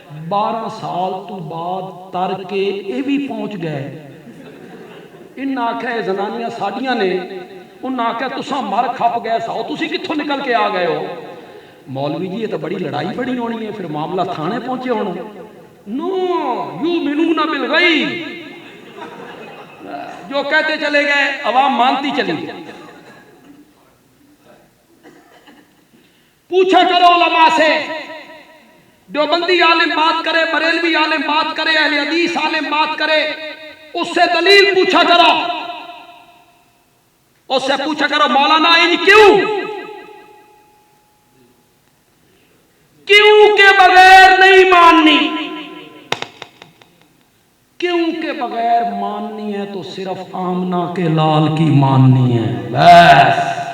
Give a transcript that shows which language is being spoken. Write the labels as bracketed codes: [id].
[ur] 12 سال تو بعد تر کے یہ بھی پہنچ گئے. [pa] انہاں آکھے زنانیاں ساڈیاں نے، انہاں آکھے تساں مر کھپ گئے ساؤ، تسی کتھوں نکل کے آ گئے ہو. [ur] مولوی جی یہ تو بڑی لڑائی بڑی ہونی ہے، پھر معاملہ تھانے پہنچے ہونا. [ar] نو یؤمنون بالغیب، [ur] جو کہتے چلے گئے عوام مانتی چلی گئی. پوچھا کرو علماء سے، دیوبندی عالم بات کرے، بریلوی عالم بات کرے، اہل حدیث عالم بات کرے، اس سے دلیل پوچھا کرو، اس سے پوچھا کرو مولانا انج کیوں کے بغیر نہیں ماننی، کیوں کے بغیر ماننی ہے تو صرف آمنہ کے لال کی ماننی ہے بس.